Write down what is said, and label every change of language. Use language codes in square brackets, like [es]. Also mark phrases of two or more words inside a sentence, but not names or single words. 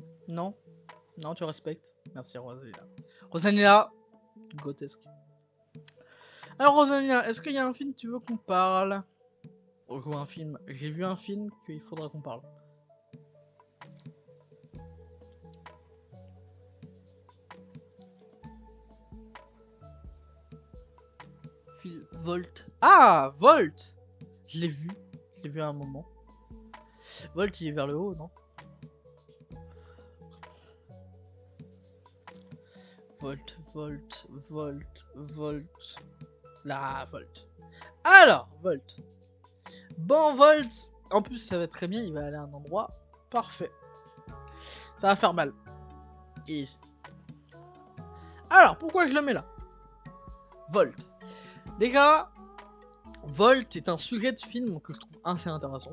[fr] Non. Non, tu respectes. Merci Rosanina. Rosanina, grotesque. Alors Rosanina, est-ce qu'il y a un film que tu veux qu'on parle? Oh, je vois un film. J'ai vu un film qu'il faudra qu'on parle. Volt. Ah, Volt. Je l'ai vu. Je l'ai vu à un moment. Volt, il est vers le haut, non? Volt, Volt, Volt, Volt. Là, Volt. Alors, Volt. Bon, Volt. En plus, ça va très bien. Il va aller à un endroit parfait. Ça va faire mal. Et... Alors, pourquoi je le mets là? Volt. Déjà, Volt est un sujet de film que je trouve assez intéressant.